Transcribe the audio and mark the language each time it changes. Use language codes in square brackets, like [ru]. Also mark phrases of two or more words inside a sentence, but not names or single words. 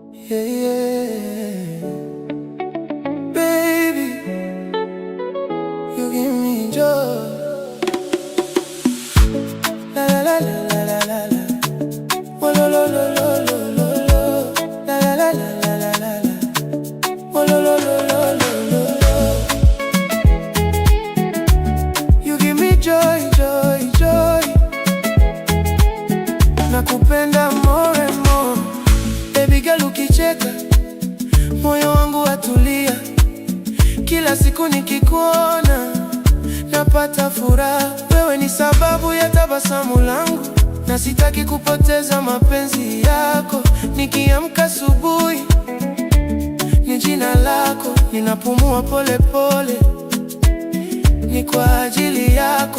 [en] yeah, yeah. Baby, you give me joy. La la la la la la la. Oh, lo lo lo lo lo lo lo. La la la la la la la. Oh, lo lo lo lo lo lo lo. You give me joy, joy, joy. [sw] Nakupenda [en] more and more. Baby girl, [sw] ukicheka moyo wangu watulia. Kila siku nikikuona napata furaha. Wewe ni sababu ya tabasamu langu, na sitaki kupoteza mapenzi yako. Nikiamka asubuhi ni jina lako, ninapumua pole pole, ni kwa ajili yako.